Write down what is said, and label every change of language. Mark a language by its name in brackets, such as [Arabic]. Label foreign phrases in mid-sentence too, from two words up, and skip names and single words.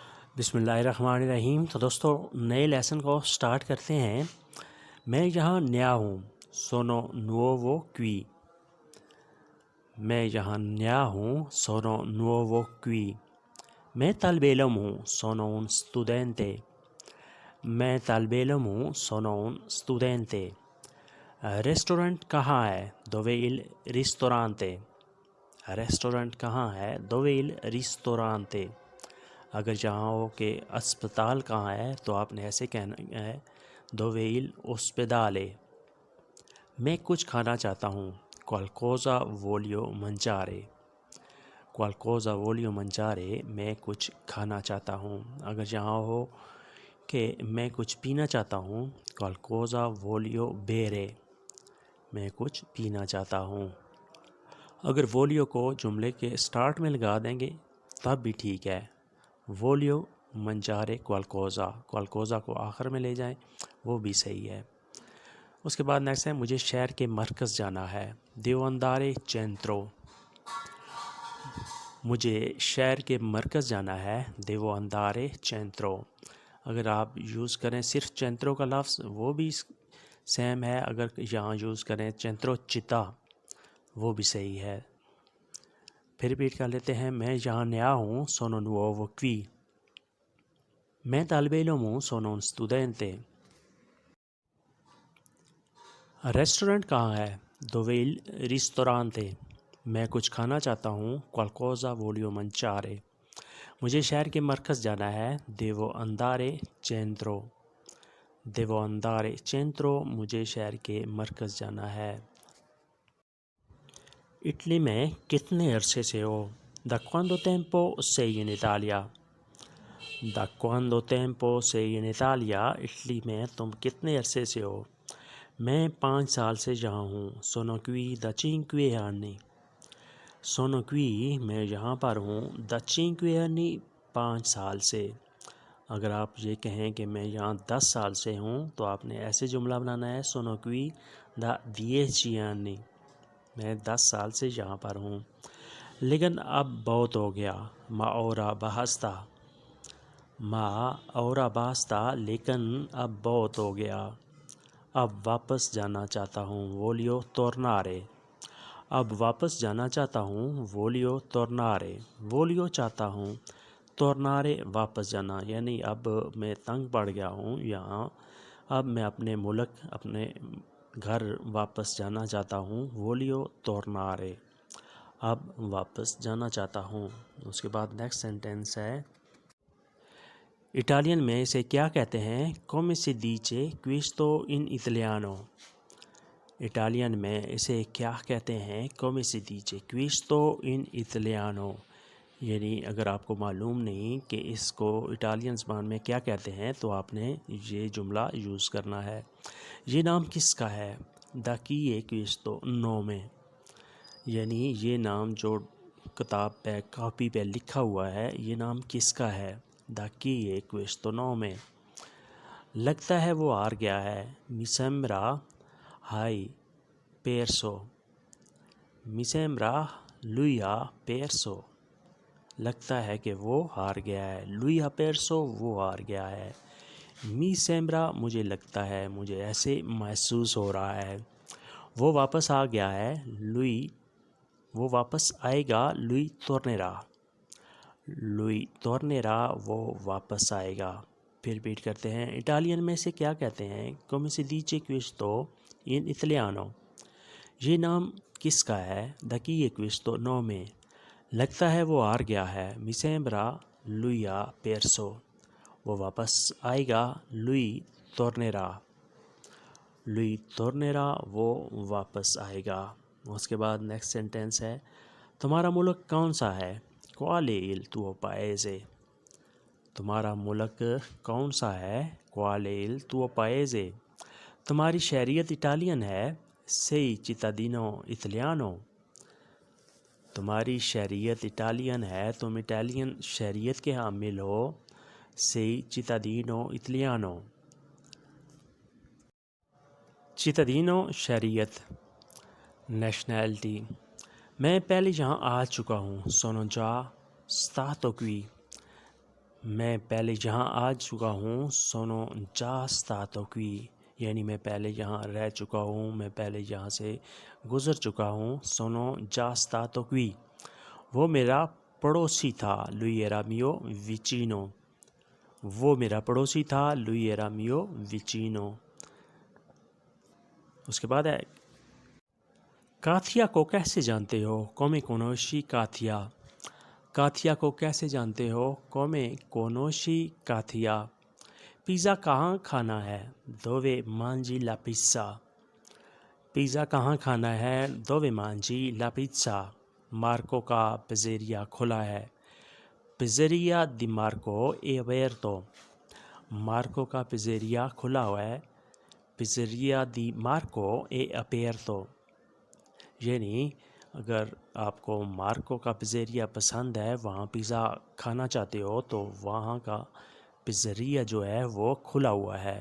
[Urdu] بسم اللہ الرحمن الرحیم۔ تو دوستو نئے لیسن کو سٹارٹ کرتے ہیں۔ میں یہاں نیا ہوں، [Italian] sono nuovo qui. [Urdu] میں یہاں نیا ہوں، [Italian] sono nuovo qui. [Urdu] میں طالب علم ہوں، [Italian] سونو un studente۔ [Urdu] میں طالب علم ہوں، [Italian] سونو un studente۔ [Urdu] ریسٹورنٹ کہاں ہے؟ [Italian] dove il ristorante۔ [Urdu] ریسٹورنٹ کہاں ہے؟ [Italian] dove il ristorante۔ [Urdu] اگر جہاں ہو کہ اسپتال کہاں ہے تو آپ نے ایسے کہنا ہے [Italian] dove il ospedale۔ [Urdu] میں کچھ کھانا چاہتا ہوں، [Italian] qualcosa voglio mangiare۔ qualcosa voglio mangiare، [Urdu] میں کچھ کھانا چاہتا ہوں۔ اگر جہاں ہو کہ میں کچھ پینا چاہتا ہوں، [Italian] qualcosa voglio bere۔ [Urdu] میں کچھ پینا چاہتا ہوں۔ اگر voglio کو جملے کے سٹارٹ میں لگا دیں گے تب بھی ٹھیک ہے۔ [Italian] voglio mangiare qualcosa، [Urdu] qualcosa کو آخر میں لے جائیں وہ بھی صحیح ہے۔ اس کے بعد نیکسٹ ہے مجھے شہر کے مرکز جانا ہے، [Italian] devo andare centro۔ [Urdu] مجھے شہر کے مرکز جانا ہے، [Italian] devo andare centro۔ [Urdu] اگر آپ یوز کریں صرف centro کا لفظ وہ بھی سیم ہے، اگر یہاں یوز کریں [Italian] centro città [Urdu] وہ بھی صحیح ہے۔ پھر ریپیٹ کر لیتے ہیں، میں یہاں نیا ہوں، [Italian] sono nuovo qui۔ [Urdu] میں طالب علم ہوں، [Italian] sono un studente۔ [Urdu] ریسٹورنٹ کہاں ہے؟ [Italian] dove il ristorante۔ [Urdu] میں کچھ کھانا چاہتا ہوں، [Italian] qualcosa voglio mangiare۔ [Urdu] مجھے شہر کے مرکز جانا ہے، [Italian] devo andare centro۔ devo andare centro، [Urdu] مجھے شہر کے مرکز جانا ہے۔ اٹلی میں کتنے عرصے سے ہو؟ [Italian] da quanto tempo sei in Italia۔ da quanto tempo sei in Italia، [Urdu] اٹلی میں تم کتنے عرصے سے ہو؟ میں 5 سال سے یہاں ہوں، [Italian] sono qui da 5 anni۔ sono qui، [Urdu] میں یہاں پر ہوں، [Italian] da 5 anni، 5 [Urdu] سال سے۔ اگر آپ یہ کہیں کہ میں یہاں 10 سال سے ہوں تو آپ نے ایسے جملہ بنانا ہے [Italian] sono qui da 10 anni۔ [Urdu] میں 10 سال سے یہاں پر ہوں۔ لیکن اب بہت ہو گیا، [Italian] ma ora basta۔ ما ora basta، [Urdu] لیکن اب بہت ہو گیا۔ اب واپس جانا چاہتا ہوں، [Italian] voglio tornare۔ [Urdu] اب واپس جانا چاہتا ہوں، [Italian] voglio tornare۔ [Urdu] voglio چاہتا ہوں، tornare واپس جانا، یعنی اب میں تنگ پڑ گیا ہوں یہاں، اب میں اپنے ملک اپنے گھر واپس جانا چاہتا ہوں، [Italian] voglio tornare۔ [Urdu] اب واپس جانا چاہتا ہوں۔ اس کے بعد نیکسٹ سینٹینس ہے، اٹالین میں اسے کیا کہتے ہیں؟ [Italian] come si dice questo in italiano۔ [Urdu] اٹالین میں اسے کیا کہتے ہیں؟ [Italian] come si dice questo in italiano۔ [Urdu] یعنی اگر آپ کو معلوم نہیں کہ اس کو اٹالین زبان میں کیا کہتے ہیں تو آپ نے یہ جملہ یوز کرنا ہے۔ یہ نام کس کا ہے؟ [Italian] da chi è questo nome۔ [Urdu] یعنی یہ نام جو کتاب پہ کاپی پہ لکھا ہوا ہے یہ نام کس کا ہے؟ [Italian] da chi è questo nome۔ [Urdu] لگتا ہے وہ ہار گیا ہے، [Italian] mi sembra hai perso۔ mi sembra lui ha perso۔ [Urdu] لگتا ہے کہ وہ ہار گیا ہے، [Italian] lui ha perso [Urdu] وہ ہار گیا ہے۔ [Italian] mi sembra [Urdu] مجھے لگتا ہے، مجھے ایسے محسوس ہو رہا ہے۔ وہ واپس آ گیا ہے، lui وہ واپس آئے گا، [Italian] lui tornerà۔ lui tornerà [Urdu] وہ واپس آئے گا۔ پھر ریپیٹ کرتے ہیں، اٹالین میں سے کیا کہتے ہیں؟ [Italian] come si dice questo in italiano۔ [Urdu] یہ نام کس کا ہے؟ [Italian] da chi è questo nome۔ [Urdu] لگتا ہے وہ ہار گیا ہے، [Italian] mi sembra lui ha perso۔ [Urdu] وہ واپس آئے گا، [Italian] lui tornerà۔ lui tornerà [Urdu] وہ واپس آئے گا۔ اس کے بعد نیکسٹ سینٹینس ہے، تمہارا ملک کون سا ہے؟ [Italian] qual è il tuo paese۔ [Urdu] تمہارا ملک کون سا ہے؟ [Italian] qual è il tuo paese۔ [Urdu] تمہاری شہریت اٹالین ہے، [Italian] sei cittadino italiano۔ [Urdu] تمہاری شہریت اٹالین ہے، تم اٹالین شہریت کے حامل ہو، [Italian] sei cittadino italiano۔ [Urdu] cittadino شہریت، نیشنلٹی۔ میں پہلے یہاں آ چکا ہوں، [Italian] sono già stato qui۔ [Urdu] میں پہلے یہاں آ چکا ہوں [Italian] sono già stato qui [Urdu] یعنی میں پہلے یہاں رہ چکا ہوں، میں پہلے یہاں سے گزر چکا ہوں [Italian] sono già stato qui [Urdu] وہ میرا پڑوسی تھا [Italian] lui era mio vicino [Urdu] وہ میرا پڑوسی تھا [Italian] lui era mio vicino [Urdu] اس کے بعد ہے کاتھیا کو کیسے جانتے ہو [Italian] come conosci [Urdu] کاتھیا کاتھیا کو کیسے جانتے ہو [Italian] come conosci [Urdu] کاتھیا پیزا کہاں کھانا ہے [Italian] dove mangi la pizza [Urdu] پیزا کہاں کھانا ہے [Italian] dove mangi la [Urdu] pizza مارکو کا پیزریا کھلا ہے [Italian] pizzeria di Marco è aperto [Urdu] مارکو کا پیزریا کھلا ہوا ہے [Italian] pizzeria di Marco è aperto [Urdu] یعنی اگر آپ کو مارکو کا پیزریا پسند ہے، وہاں پیزا کھانا چاہتے ہو تو وہاں کا پیزریا جو ہے وہ کھلا ہوا ہے۔